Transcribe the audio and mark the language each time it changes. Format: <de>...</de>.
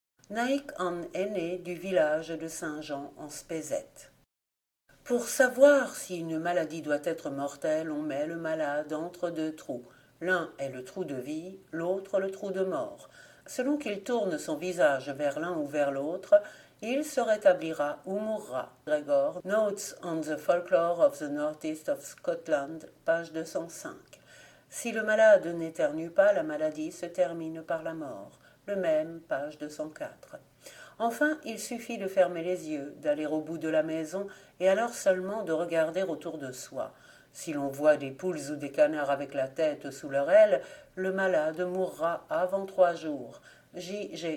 <fr>Naik en aîné du village de Saint-Jean en Spézet. Pour savoir si une maladie doit être mortelle, on met le malade entre deux trous. L'un est le trou de vie, l'autre le trou de mort. Selon qu'il tourne son visage vers l'un ou vers l'autre, il se rétablira ou mourra.</fr> <en>Gregor, Notes on the Folklore of the Northeast of Scotland, page 205.</en> <fr>Si le malade n'éternue pas, la maladie se termine par la mort. Le même, page 204. Enfin, il suffit de fermer les yeux, d'aller au bout de la maison et alors seulement de regarder autour de soi. Si l'on voit des poules ou des canards avec la tête sous leur aile, le malade mourra avant 3 jours. J.G.</fr>